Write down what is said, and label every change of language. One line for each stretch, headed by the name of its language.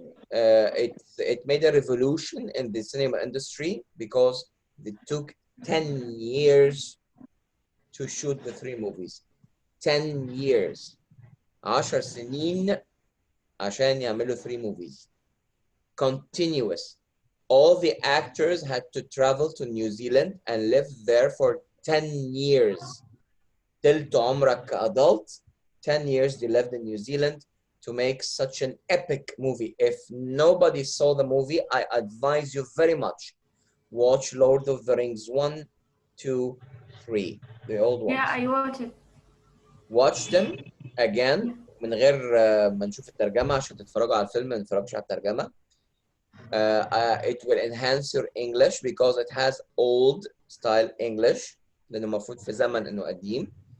English: It made a revolution in the cinema industry because it took 10 years to shoot the 3 movies. 10 years.
Arabic: 10 سنين عشان يعملوا 3 movies.
English: Continuous. All the actors had to travel to New Zealand and live there for 10 years.
Arabic: تلت عمرك كadult,
English: 10 years they lived in New Zealand to make such an epic movie. If nobody saw the movie, I advise you very much. Watch Lord of the Rings 1, 2, 3. The old ones. Yeah, I watched it. Watch them again
Arabic: من غير ما نشوف الترجمة عشان تتفرجوا على الفيلم ما نتفرجش على الترجمة.
English: It will enhance your English because it has old style English
Arabic: لأنه المفروض في زمن إنه قديم.